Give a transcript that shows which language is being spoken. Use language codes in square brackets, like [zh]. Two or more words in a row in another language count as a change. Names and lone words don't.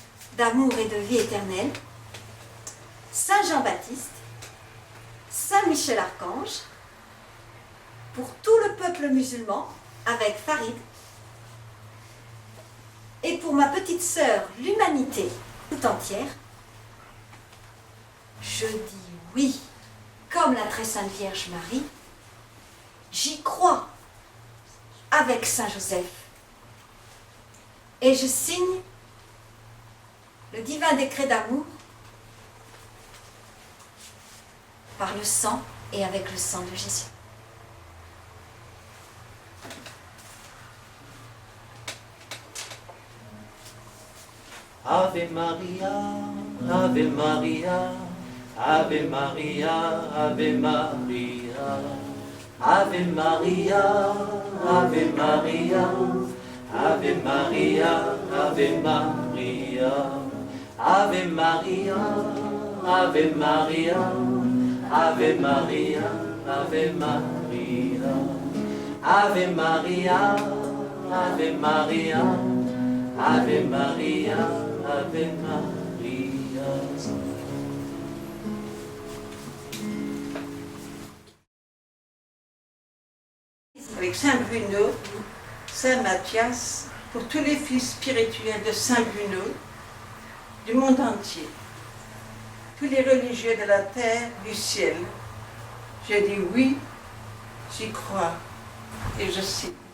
[fr] d'amour et de vie éternelle, Saint Jean-Baptiste, Saint Michel-Archange, pour tout le peuple musulman avec Farid, et pour ma petite sœur, l'humanité tout entière, je dis oui, comme la très sainte Vierge Marie, j'y crois avec Saint Joseph. Et je signe le divin décret d'amour par le sang et avec le sang de Jésus. [la] Ave Maria, Ave Maria, Ave Maria, Ave Maria, Ave Maria, Ave Maria, Ave Maria, Ave Maria, Ave Maria, Ave Maria, Ave Maria, Ave Maria, Ave Maria, Ave Maria, Ave Maria, Ave Maria. [fr] Avec Saint Bruno, Saint Matthias, pour tous les fils spirituels de Saint Bruno, du monde entier, tous les religieux de la terre, du ciel, je dis oui, j'y crois et je signe.